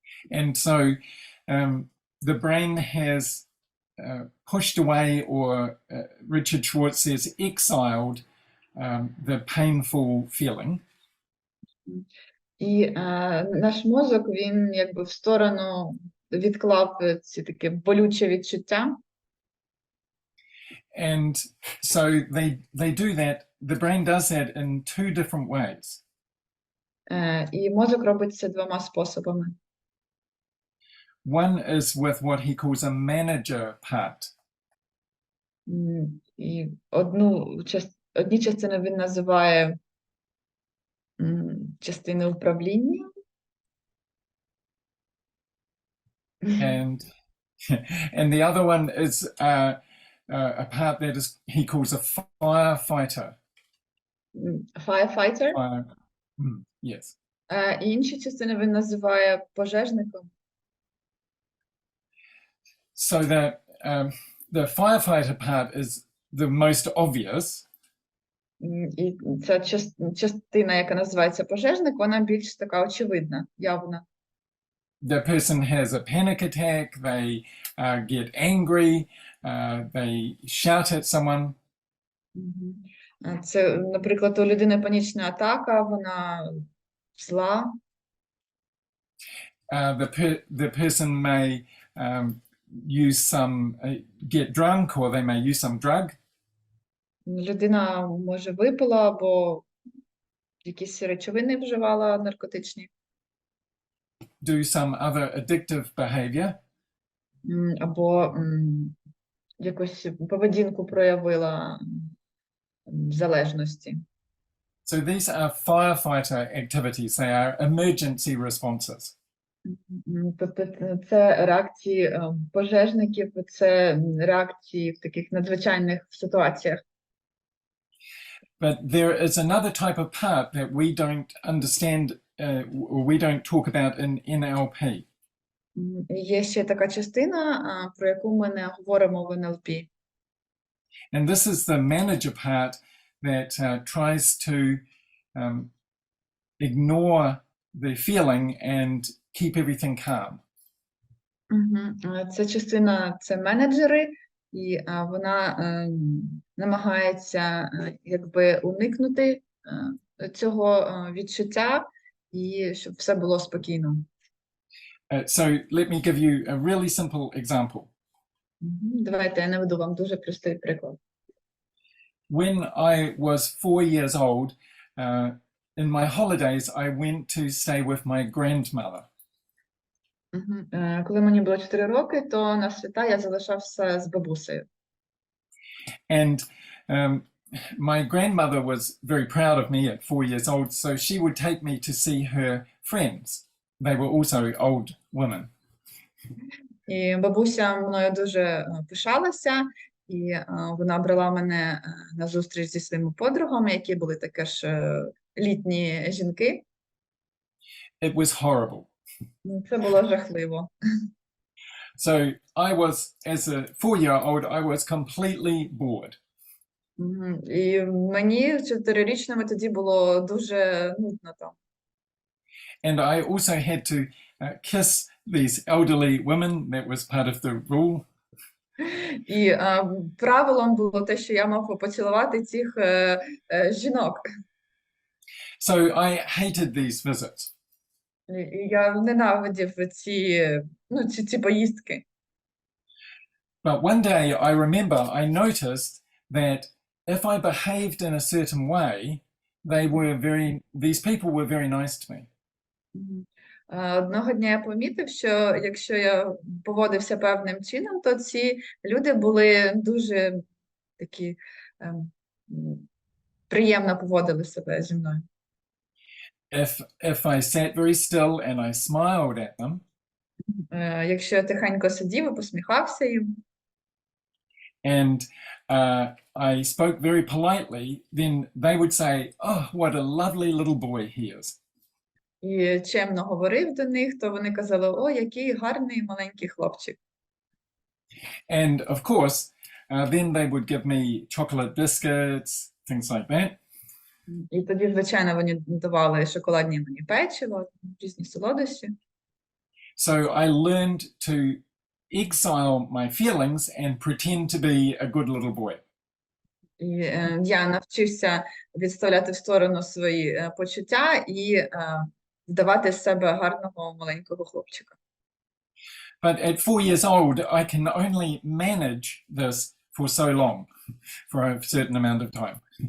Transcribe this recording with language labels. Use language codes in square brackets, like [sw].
[en] And so the brain has pushed away, or Richard Schwartz says, exiled the painful feeling. [uk] І наш мозок, він якби в сторону відклав ці такі болючі відчуття. [en] And so they do that, the brain does that in two different ways. [uk] І мозок робить це двома способами. [en] One is with what he calls a manager part. [uk] І одні частини він називає частини управління. [en] And the other one is a part that is he calls a firefighter. Firefighter. Yes. [uk] І інші частини він називає пожежником. [en] So the firefighter part is the most obvious. [uk] І ця частина, яка називається пожежник, вона більш така очевидна, явна. [en] The person has a panic attack, they get angry, they shout at someone. [uk] Це, наприклад, у людини панічна атака, вона зла. [en] The person may use some, get drunk, or they may use some drug. [uk] Людина, може, випила, або якісь речовини вживала наркотичні. [en] Do some other addictive behavior. [uk] Або якусь поведінку проявила залежності. [en] So these are firefighter activities. They are emergency responses. [uk] Тобто це реакції пожежників, це реакції в таких надзвичайних ситуаціях. [en] But there is another type of part that we don't understand, or we don't talk about in NLP. [uk] Є ще така частина, про яку ми не говоримо в НЛП. [en] And this is the manager part that tries to ignore the feeling and keep everything calm. [uk] Ця частина – це менеджери, і вона намагається якби уникнути цього відчуття, і щоб все було спокійно. [en] So let me give you a really simple example. [uk] Давайте я наведу вам дуже простий приклад. [en] When I was 4 years old, in my holidays, I went to stay with my grandmother. [uk] Коли мені було 4 роки, то на свята я залишався з бабусею. [en] And my grandmother was very proud of me at 4 years old, so she would take me to see her friends. They were also old women. [uk] І бабуся мною дуже пишалася, і вона брала мене на зустріч зі своїми подругами, які були таке ж літні жінки. [en] It was horrible. [uk] Це було жахливо. [en] So I was, as a 4-year-old, I was completely bored. [uk] І мені 4-річному тоді було дуже нудно там. [en] And I also had to kiss these elderly women. That was part of the rule. [uk] І правилом було те, що я мав поцілувати цих жінок. [en] So I hated these visits. [uk] І я ненавидів ці поїздки. [en] But one day I remember I noticed that if I behaved in a certain way, these people were very nice to me. [uk] Одного дня я помітив, що якщо я поводився певним чином, то ці люди були дуже такі приємно поводили себе зі мною. [en] If I sat very still and I smiled at them, [uk] якщо я тихенько сидів і посміхався їм, [en] and I spoke very politely, then they would say, "Oh, what a lovely little boy he is." [uk] і чемно говорив до них, то вони казали: "О, який гарний маленький хлопчик." [en] And of course, then they would give me chocolate biscuits, things like that. [uk] І тоді, звичайно, вони давали шоколадні мені печиво, різні солодощі. [en] So I learned to exile my feelings and pretend to be a good little boy. [uk] І я навчився відставляти в сторону свої почуття і вдавати з себе гарного маленького хлопчика. [en] But at 4 years old, I can only manage this for so long, for a certain amount of time.